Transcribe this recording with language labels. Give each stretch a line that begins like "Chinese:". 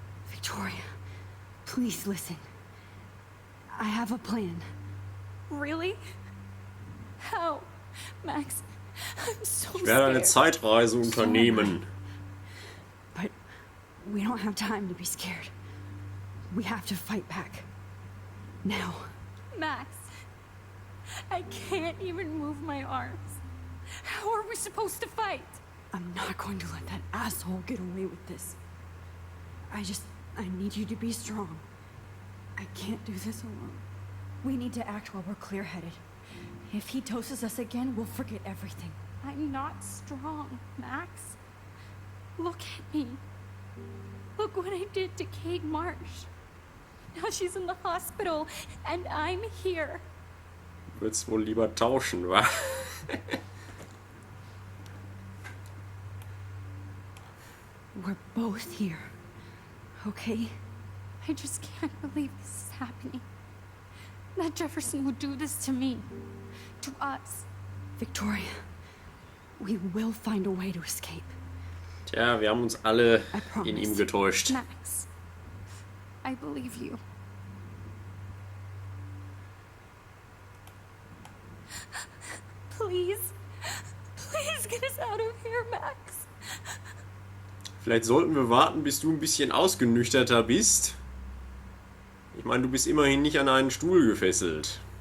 English: Victoria, please listen. I have a plan. Really? How? Max, I'm so
German: Ich werde eine
English: scared.
German: Zeitreise unternehmen.
English: But we don't have time to be scared. We have to fight back. Now. Max, I can't even move my arms. How are we supposed to fight? I'm not going to let that asshole get away with this. I need you to be strong. I can't do this alone. We need to act while we're clear-headed. If he doses us again, we'll forget everything. I'm not strong, Max. Look at me. Look what I did to Kate Marsh. Now she's in the hospital, and I'm here.
German: Würd's wohl lieber tauschen, wa?
English: We're both here. Okay? I just can't believe this is happening. That Jefferson would do this to me. To us. Victoria, we will find a way to escape.
German: Tja, wir haben uns alle in ihm getäuscht.
English: Max, I believe you. Please. Please get us out of here, Max.
German: Vielleicht sollten wir warten, bis du ein bisschen ausgenüchterter bist. Ich meine, du bist immerhin nicht an einen Stuhl gefesselt.